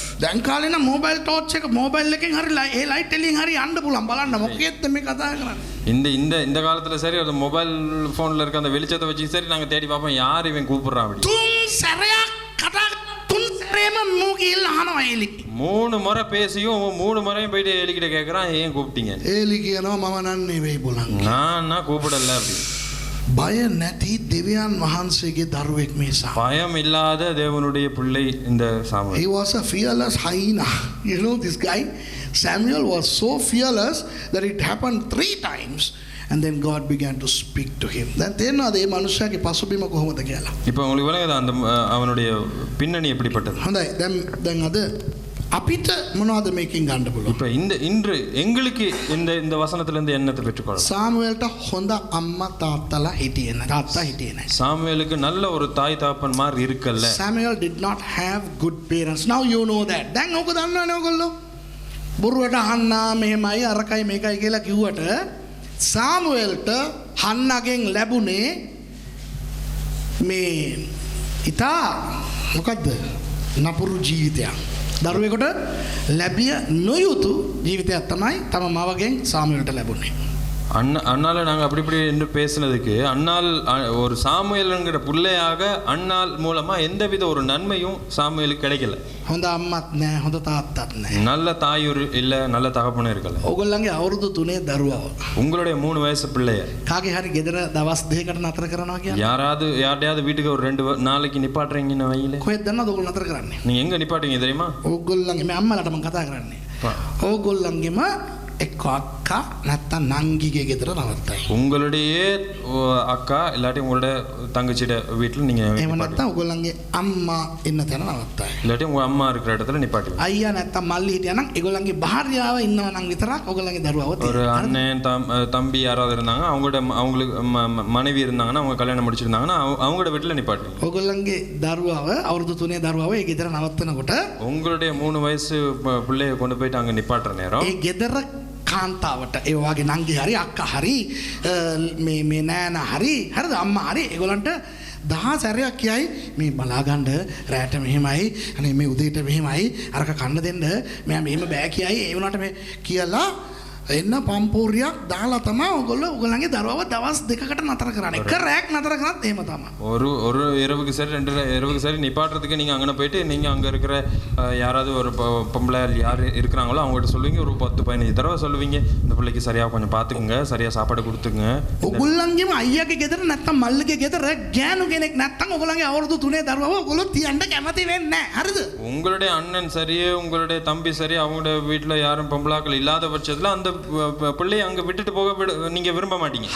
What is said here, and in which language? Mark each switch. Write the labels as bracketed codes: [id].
[si] දැන් කාලේ නම් මොබයිල් ටෝච් එක මොබයිල් එකෙන් හරි ඒ ලයිට් එලියෙන් හරි යන්න පුළුවන්. බලන්න මොකෙද්ද මේ කතා කරන්නේ. [ta] இந்த இந்த இந்த காலத்துல சரி அந்த மொபைல் போன்ல இருக்க அந்த வெளிச்சத்தை வச்சு சரி நாங்க தேடி பார்ப்போம் யார் இவன் கூப்பிடுறான் அப்படி. [si] තුන් සැරයක් කතා තුන් සැරේම මෝ ගිහිල්ලා අහනවා ඒලි. [ta] 3 முறை பேசியும் 3 முறையும் போயிட்டு ஏலிக்கிட்ட கேக்குறான் ஏன் கூப்பிட்டீங்க? [si] ඒලි කියනවා මම නන්නේ වෙයි බුලන්. [ta] நான் கூப்பிடல அப்படி. [si] බය නැති දෙවියන් වහන්සේගේ දරුවෙක් මේ සාම. [ta] பயம் இல்லாத தேவனுடைய பிள்ளை இந்த Samuel. [en] He was a fearless hyena. You know this guy Samuel was so fearless that it happened 3 times and then God began to speak to him. [si] දැන් තේරෙනවද මේ මනුස්සයාගේ පසුබිම කොහොමද කියලා? [ta] இப்போ உங்களுக்கு விளங்குதா அந்த அவனுடைய பின்னணி எப்படிப்பட்டது? [si] හොඳයි. දැන් අද අපිට මොනවද මේකෙන් ගන්න පුළුවන්? [ta] இப்போ இன்று எங்களுக்கு இந்த வசனத்துல இருந்து என்னத்தை பெற்றுக்கொள்ளலாம்? [si] සාමුවෙල්ට හොඳ අම්මා තාත්තලා හිටියේ නැහැ. තාත්තා හිටියේ නැහැ. [ta] சாமுவேலுக்கு நல்ல ஒரு தாய் தகப்பன்மார் இருக்கல்ல. [en] Samuel did not have good parents. Now you know that. [si] දැන් ඕක දන්නවනේ ඔයගොල්ලෝ. බොරුවට අහන්නා මෙහෙමයි අරකයි මේකයි කියලා කිව්වට සාමුවෙල්ට හන්නගෙන් ලැබුණේ මේ ඉතා මොකද්ද? නපුරු ජීවිතයක්. දරුවෙකුට ලැබිය නොයුතු ජීවිතයක් තමයි තම මවගෙන් සාමුවෙල්ට ලැබුණේ. [ta] அண்ணால நாங்கள் அப்படி இப்படி என்று பேசினதுக்கு அண்ணால் ஒரு சாமுவேல்ங்கிற பிள்ளையாக அண்ணால் மூலமா எந்தவித ஒரு நன்மையும் சாமுவேலுக்கு கிடைக்கல. [si] හොඳ අම්මත් නැහැ, හොඳ තාත්තත් නැහැ. [ta] நல்ல தாயூர் இல்லை, நல்ல தகப்பனும் இருக்கல. [si] ඕගොල්ලන්ගේ අවුරුදු 3 දරුවව [ta] உங்களுடைய 3 வயசு பிள்ளைய [si] කාගේ හරි ගෙදර දවස් 2කට නතර කරනවා කියන්නේ [ta] யாரையாவது வீட்டுக்கு ஒரு 2 நாளைக்கு நிப்பாட்டுறீங்கன்னு வையில, [si] කොහෙද දන්නවද ඕගොල්ලෝ නතර කරන්නේ? [ta] நீங்க எங்க நிப்பாட்டுவீங்க தெரியுமா? [si] ඕගොල්ලන්ගේ මේ අම්මලාට මම කතා කරන්නේ. ඕගොල්ලන්ගේම එක්ක අක්කා නැත්තම් නංගිගේ ගෙදර නවත්තයි. [ta] உங்களுடைய அக்கா இல்லாட்டி உங்களோட தங்கச்சியோட வீட்டில் நீங்க [si] එහෙම [ta] நிப்பாட்டுவீங்க. [si] නැත්තම් ඕගොල්ලන්ගේ අම්මා ඉන්න තැන නවත්තයි. [ta] இல்லாட்டி உங்க அம்மா இருக்கிற இடத்துல நிப்பாட்டுவீங்க. [si] අයියා නැත්තම් මල්ලි හිටියා නම් ඒගොල්ලන්ගේ භාර්යාව ඉන්නව නම් විතරක් ඕගොල්ලන්ගේ දරුවව [ta] ஒரு [si] තියෙනවා. [ta] அண்ணன் தம்பி யாராவது இருந்தாங்க, அவங்களுக்கு மனைவி இருந்தாங்கன்னா, அவங்க கல்யாணம் முடிச்சிருந்தாங்கன்னா அவங்களோட வீட்டில் நிப்பாட்டுவீங்க. [si] ඕගොල්ලන්ගේ දරුවව අවුරුදු 3 දරුවව ඒ ගෙදර නවත්තනකොට [ta] உங்களுடைய 3 வயசு பிள்ளைய கொண்டு போயிட்டு அங்கே நிப்பாட்டுற நேரம் [si] ඒ ගෙදර කාන්තාවට ඒ වගේ නංගි හරි අක්කා හරි මේ නෑනා හරි හරිද අම්මා හරි ඒගොල්ලන්ට දහස් සැරයක් කියයි මේ බලාගන්න රැට මෙහෙමයි අනේ මේ උදේට මෙහෙමයි අරක කන්න දෙන්න මම මෙහෙම බෑ කියයි ඒ වුණාට මේ කියලා එන්න පම්පෝරියක් දාලා තමයි ඕගොල්ලන්ගේ දරුවව දවස් 2කට නතර කරන්නේ. එක රැක් නතර කරත් එහෙම තමයි. [ta] ஒரு இரவுக்கு சரி 2 இரவுக்கு சரி நிப்பாட்டுறதுக்கு நீங்கள் அங்கே போயிட்டு நீங்கள் அங்கே இருக்கிற யாராவது ஒரு பொம்பளை யார் இருக்கிறாங்களோ அவங்ககிட்ட சொல்லுவீங்க. ஒரு 10-15 தடவை சொல்லுவீங்க, இந்த பிள்ளைக்கு சரியாக கொஞ்சம் பார்த்துக்குங்க, சரியாக சாப்பாடு கொடுத்துங்க. [si] ඔගොල්ලන්ගේම අයියාගේ ගෙදර නැත්තම් මල්ලිගේ ගෙදර ගෑනු කෙනෙක් නැත්තම් ඔගොල්ලන්ගේ අවුරුදු 3 දරුවව ඔගොල්ලෝ තියන්න කැමති වෙන්නේ නැහැ. හරිද? [ta] உங்களுடைய அண்ணன் சரி, உங்களுடைய தம்பி சரி, அவங்களோட வீட்டில் யாரும் பொம்பளாக்கள் இல்லாத பட்சத்தில் அந்த பிள்ளையை அங்கே விட்டுட்டு போக நீங்க விரும்ப மாட்டீங்க.